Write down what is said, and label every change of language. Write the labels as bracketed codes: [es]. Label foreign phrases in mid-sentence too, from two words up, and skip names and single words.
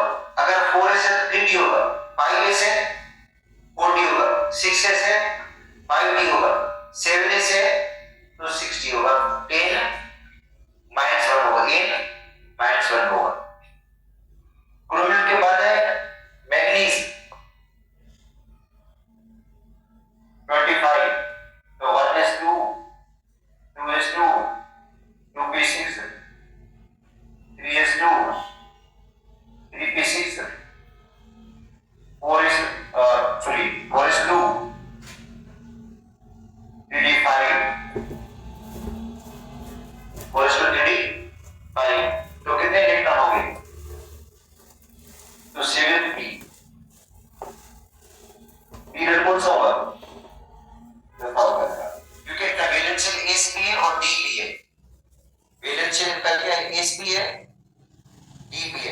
[hi] अगर 4s है तो 3d होगा, 5s है 4d होगा, 6s है 5d होगा, 7s है तो 6d होगा, 10 -1 होगा, n -1 होगा। क्रोमियम के बाद है मैग्नीज 25, तो 1s2 2s2 2p6 3s2 3p6 4s2 3d5 4s2 3d5, तो कितने इलेक्ट्रॉन हो गए? तो 7p। पीरियड कौन सा होगा? क्योंकि इनका वैलेंशियल s भी है और d भी है। वैलेंशियल इनका क्या है? s भी है d भी है।